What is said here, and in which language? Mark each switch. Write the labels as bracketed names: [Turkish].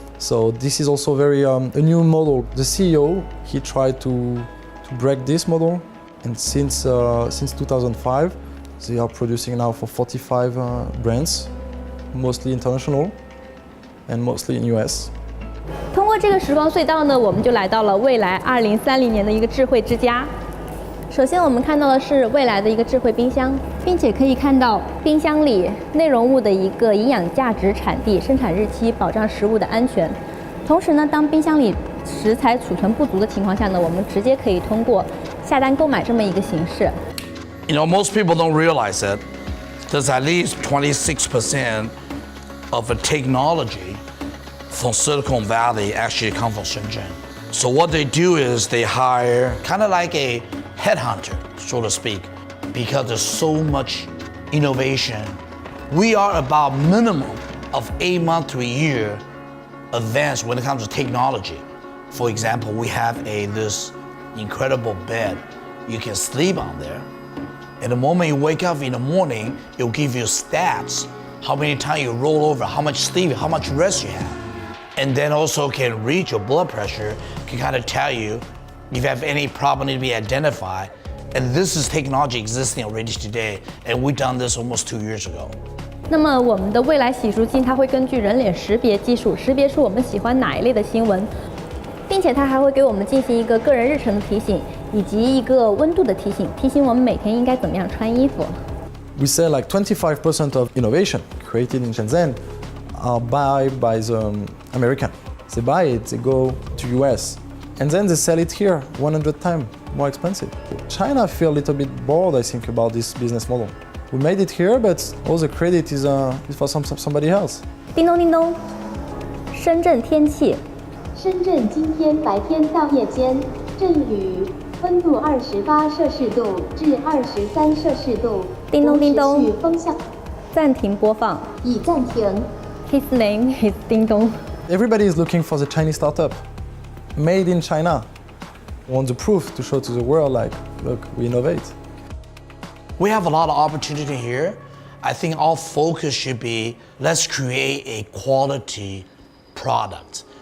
[English] So this is also very a new model. The CEO, he tried to break this model, and since 2005, they are producing now for 45 brands, mostly international and mostly in US. [Chinese] 通过过这个时光隧道呢，我们就来到了未来2030年的一个智慧之家。首先我们看到的是未来的一个智慧冰箱，并且可以看到冰箱里内容物的一个营养价值、产地、生产日期，保障食物的安全。同时呢，当冰箱里食材储存不足的情况下呢，我们直接可以通过下单购买这么一个形式。 [English] You know, most people don't realize that there's at least 26% of the technology from Silicon Valley actually come from Shenzhen. So what they do is they hire kind of like a headhunter, so to speak, because there's so much innovation. We are about minimum of 8 months to a year advanced when it comes to technology. For example, we have this incredible bed. You can sleep on there. And the moment you wake up in the morning, it'll give you stats, how many times you roll over, how much sleep, how much rest you have. And then also can read your blood pressure, can kind of tell you if you have any problem to be identified. And this is technology existing already today, and we've done this almost 2 years ago. [Chinese] 那么我们的未来洗漱镜，它会根据人脸识别技术，识别出我们喜欢哪一类的新闻，并且它还会给我们进行一个个人日程的提醒，以及一个温度的提醒，提醒我们每天应该怎么样穿衣服。 [English] We say like 25% of innovation created in Shenzhen are buy by the American. They buy it, they go to US, and then they sell it here 100 times more expensive. China feel a little bit bored, I think, about this business model. We made it here, but all the credit is for somebody else. [Chinese] 叮咚叮咚，深圳天气。深圳今天白天到夜间阵雨，温度28摄氏度至23摄氏度。叮咚叮咚，持续风向。暂停播放。已暂停。 [English] His name is 叮咚。 Everybody is looking for the Chinese startup, made in China. Want the proof to show to the world, like, look, we innovate. We have a lot of opportunity here. I think our focus should be, let's create a quality product.